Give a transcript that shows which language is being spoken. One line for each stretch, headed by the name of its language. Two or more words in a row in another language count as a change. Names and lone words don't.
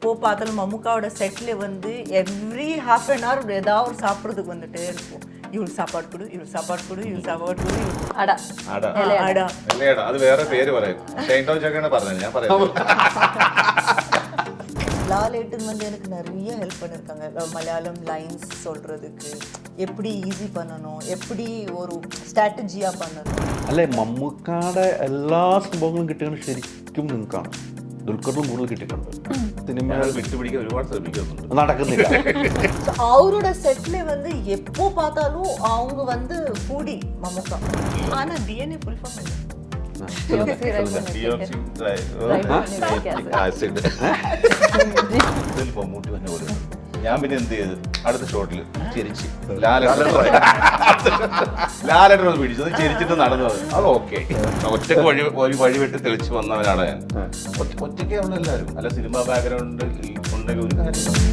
Tamil: எப்போ பார்த்தாலும் மம்முக்காவோட செட்ல வந்து
English: every half an hour
Tamil: ஏதாவது ஒரு சாப்பிட்றதுக்கு வந்துட்டே இருக்கும். இவள் சாப்பாடு கொடு, இவள் சாப்பாடு கொடு, இவள் சாப்பாடு கொடு.
Malayalam: അടാ
Tamil: அடா
Malayalam: ഇല്ലടാ, അത് വേറെ പേര് പറയും. ഷൈൻടൗൺ ചക്കയാണ് പറഞ്ഞത്, ഞാൻ പറയാം.
Tamil: லாலேட்டுன்னு வந்து எனக்கு நிறைய ஹெல்ப் பண்ணியிருக்காங்க. மலையாளம் லைன்ஸ் சொல்கிறதுக்கு எப்படி ஈஸி பண்ணணும், எப்படி
Malayalam: ഒരു സ്ട്രാറ്റജിയാ
Tamil: பண்ணணும்.
Malayalam: അല്ലേ, മമ്മൂക്കാടെ എല്ലാ സംഭവങ്ങളും കിട്ടുന്നത് ശരിക്കും നിങ്ങൾക്കാണ്. ദുൽഖറിനും കൂടുതൽ കിട്ടിയിട്ടുണ്ട്. സിനിമ വിട്ടുപിടിക്കാൻ ഒരുപാട് ശ്രമിക്കുന്നുണ്ട്, നടക്കുന്നില്ല.
Tamil: அவரோட செட்ல வந்து எப்போ பார்த்தாலும் அவங்க வந்து ஃபூடி மம்முக்கா. ஆனா
English: DNA full form
Tamil: இல்லை.
Malayalam: മമ്മൂട്ടി തന്നെ പോലെ. ഞാൻ പിന്നെ എന്ത് ചെയ്ത് അടുത്ത ഷോട്ടിൽ ചിരിച്ച് ലാലേട്ടൻ ഒന്ന് പിടിച്ചത് ചിരിച്ചിട്ട് നടന്നത്. അത് ഓക്കെ. ഒറ്റക്ക് വഴി വെട്ടി തെളിച്ച് വന്നവനാണ് ഞാൻ. ഒറ്റയ്ക്ക് അവിടെ എല്ലാവരും അല്ല,
English: cinema background
Malayalam: ഉണ്ടെങ്കിൽ ഒരു കാര്യം.